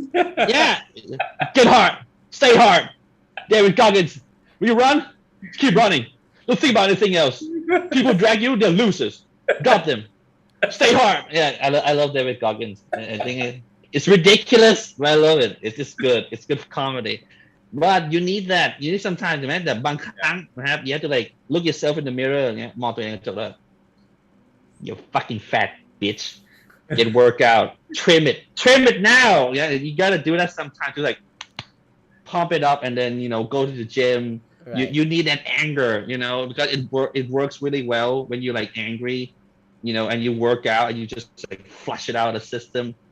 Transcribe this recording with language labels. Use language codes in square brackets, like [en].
[en] Yeah, get hard, stay hard. David Goggins, will you run? Keep running. Don't think about anything else. People drag you, they're losers. Drop them. Stay hard. Yeah, I love David Goggins. I think it's ridiculous, but I love it. It's just good. It's good for comedy. But you need that. You need some time to make that. [th] บางครั้งนะครับ [en] you have to like look yourself in the mirror [th] อย่างเงี้ยมองตัวเองในกระจกแล้ว [en] you fucking fat bitch. Get workout. Trim it now. Yeah, you gotta do that sometimes to like pump it up and then go to the gym. Right. You need that anger, because it works really well when you're like angry, and you work out and you just like flush it out of the system.